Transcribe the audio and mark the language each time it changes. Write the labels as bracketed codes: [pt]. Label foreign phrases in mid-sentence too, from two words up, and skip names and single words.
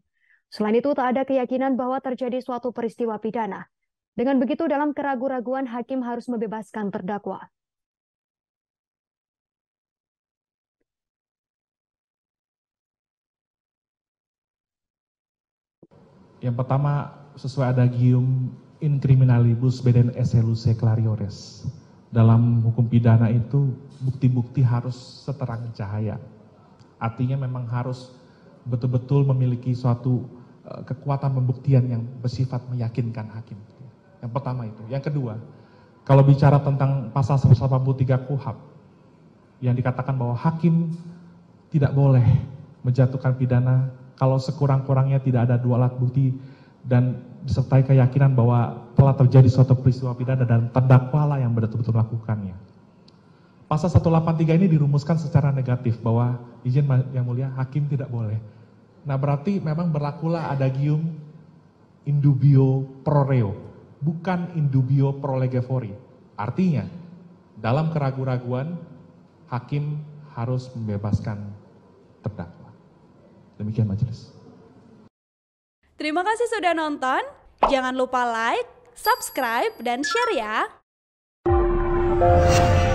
[id] Selain itu, tak ada keyakinan bahwa terjadi suatu peristiwa pidana. Dengan begitu, dalam keraguan-raguan, hakim harus membebaskan terdakwa. Yang pertama, sesuai adagium [la] in criminalibus beden esse luce clariores. [id] Dalam hukum pidana itu, bukti-bukti harus seterang cahaya. Artinya memang harus betul-betul memiliki suatu kekuatan pembuktian yang bersifat meyakinkan hakim. Yang pertama itu. Yang kedua, kalau bicara tentang pasal 183 KUHP, yang dikatakan bahwa hakim tidak boleh menjatuhkan pidana kalau sekurang-kurangnya tidak ada dua alat bukti dan disertai keyakinan bahwa telah terjadi suatu peristiwa pidana dan terdakwalah yang betul-betul melakukannya. Pasal 183 ini dirumuskan secara negatif bahwa izin yang mulia hakim tidak boleh. Nah berarti memang berlakulah adagium [la] in dubio pro reo, [id] bukan [la] in dubio pro lege fori. [id] Artinya dalam keraguan-raguan hakim harus membebaskan terdakwa. Demikian majelis. Terima kasih sudah nonton. Jangan lupa like, subscribe, dan share ya.